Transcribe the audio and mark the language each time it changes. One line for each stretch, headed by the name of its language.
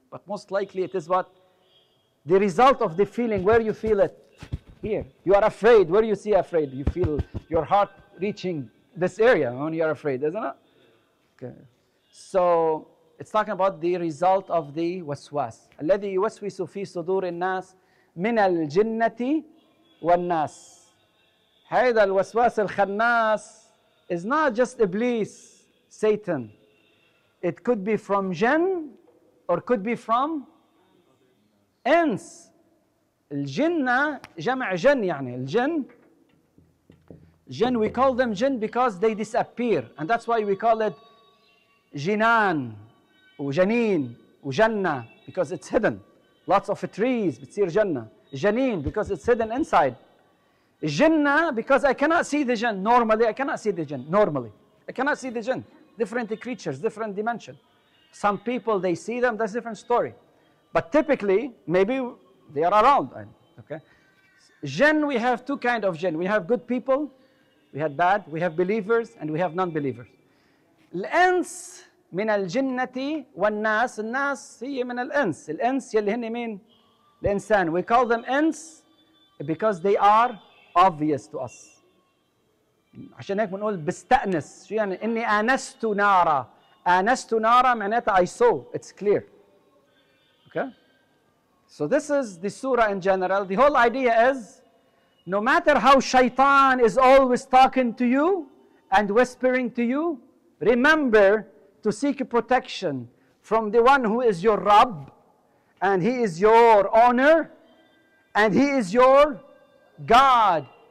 English: But most likely it is what? The result of the feeling, where you feel it. Here. You are afraid. Where you see afraid? You feel your heart reaching this area when you are afraid, isn't it? Okay. So it's talking about the result of the waswas.
Arabic: الذي يوسوس في صدور الناس من الجنة والناس. هذا الوسواس الخناس
English: is not just Iblis, Satan. It could be from jinn or could be from ins.
Arabic: الجنة جمع جن يعني الجن.
English: Jinn, we call them jinn because they disappear. And that's why we call it jinan, وجنين, وجنة, because it's hidden. Lots of trees,
Arabic: بتصير جنة.
English: Janeen, because it's hidden inside. Jinnah, because I cannot see the jinn. Normally, I cannot see the jinn. Normally, I cannot see the jinn. Different creatures, different dimension. Some people, they see them, that's a different story. But typically, maybe they are around. Okay. Jinn, we have two kinds of jinn. We have good people, we have bad, we have believers, and we have non-believers.
Arabic: الإنس من الجنة والناس. الناس هي من الإنس. الإنس يلي هن مين؟ الإنسان.
English: We call them ins because they are obvious to us.
Arabic: عشان هيك بنقول بستأنس. شو يعني؟ إني آنست نارا. آنست نارا معناتها
English: I saw. It's clear. Okay? So this is the surah in general. The whole idea is, no matter how shaitan is always talking to you and whispering to you, remember to seek protection from the one who is your Rabb, and he is your owner, and he is your God.